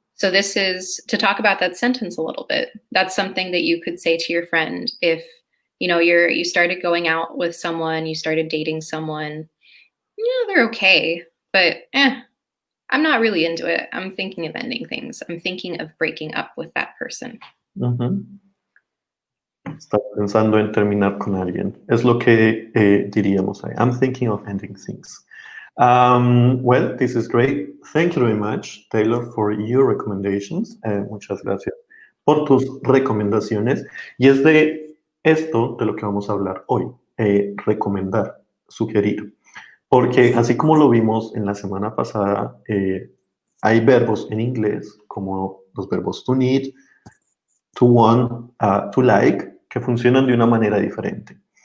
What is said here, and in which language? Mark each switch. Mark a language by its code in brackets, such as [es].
[en] So this is to talk about that sentence a little bit. That's something that you could say to your friend if you started going out with someone, you started dating someone, they're okay, but I'm not really into it. I'm thinking of ending things. I'm thinking of breaking up with that person. Ujú. [es] Estás pensando en terminar con alguien. Es lo que diríamos ahí. [en] I'm thinking of ending things. Well, this is great. Thank you very much, Taylor, for your recommendations. [es] Muchas gracias por tus recomendaciones. Y es de esto de lo que vamos a hablar hoy. Recomendar, sugerir. Porque así como lo vimos en la semana pasada, hay verbos en inglés como los verbos to need, to want, to like, que funcionan de una manera diferente.